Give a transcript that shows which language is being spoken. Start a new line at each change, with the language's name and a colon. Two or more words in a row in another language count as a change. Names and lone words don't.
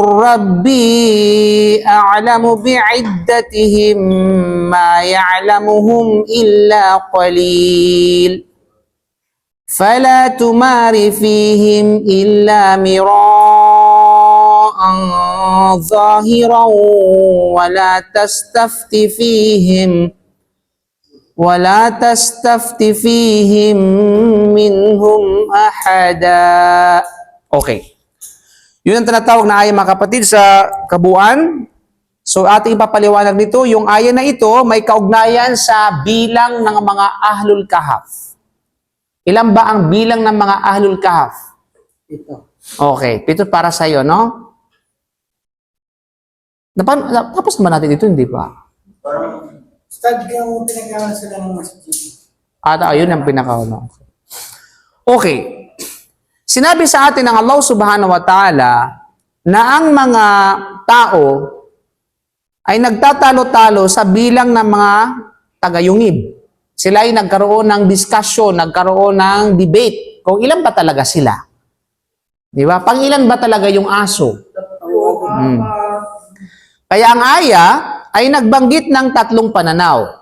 Arabic: رَبِّي أَعْلَمُ بِعِدَّتِهِمْ مَا يَعْلَمُهُمْ إِلَّا قَلِيلٌ فَلَا تُمَارِ فِيهِمْ إِلَّا مِرَاءً ظَاهِرًا ولا تستفت فيهم منهم أحدا.
Filipino: Okay. Yun ang tinatawag na aya, mga kapatid, sa kabuuan. So ating ipapaliwanag nito, yung aya na ito may kaugnayan sa bilang ng mga Ahlul Kahf. Ilan ba ang bilang ng mga Ahlul Kahf? 7. Okay, 7 para sa iyo, no? Tapos naman natin ito, hindi ba? Study ka mo, pinag-aaral sila ng masjid. Ayun ang pinakauna. Okay. Sinabi sa atin ng Allah
Arabic: سبحانه وتعالى
Filipino: na ang mga tao ay nagtatalo-talo sa bilang ng mga tagayungib. Sila ay nagkaroon ng discussion, nagkaroon ng debate kung ilan ba talaga sila. Di ba? Pangilan ba talaga yung aso? Kaya ang aya ay nagbanggit ng 3 pananaw.